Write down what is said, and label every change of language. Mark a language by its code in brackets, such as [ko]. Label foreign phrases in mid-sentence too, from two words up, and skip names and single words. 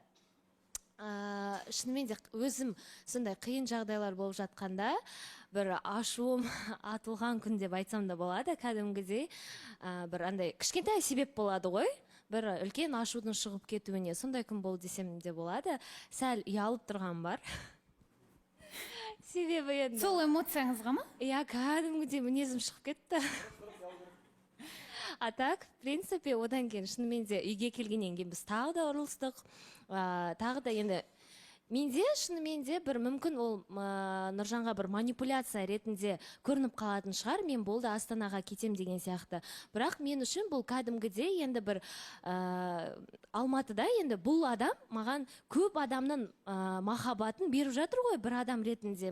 [kk] Шынымен де өзім сондай қиын жағдайлар болып жатқанда бір ашуым атылған күн деп айтсам да болады, кәдімгідей бір андай кішкентай себеп болады ғой, бір үлкен ашудың шығып кетуіне. Сондай күн болды десем де болады. Сәл ұялып тұрған бар. Себебі енді Сол эмоцияңызға ма? Иә, кәдімгідей мінезім шығып кетті. [ru] А так, в принципе, [kk] одан кейін шынымен де үйге келгеннен кейін біз тағы да ұрылыстық. Тағы да енді менде шынымен де бір мүмкін ол Нұржанға бір манипуляция ретінде көрініп қалатын шығар, мен болды Астанаға кетем деген сияқты. Бірақ мен үшін бұл кәдімгідей енді бір Алматыда енді бұл адам маған көп адамның махаббатын беріп жатыр ғой, бір адам ретінде.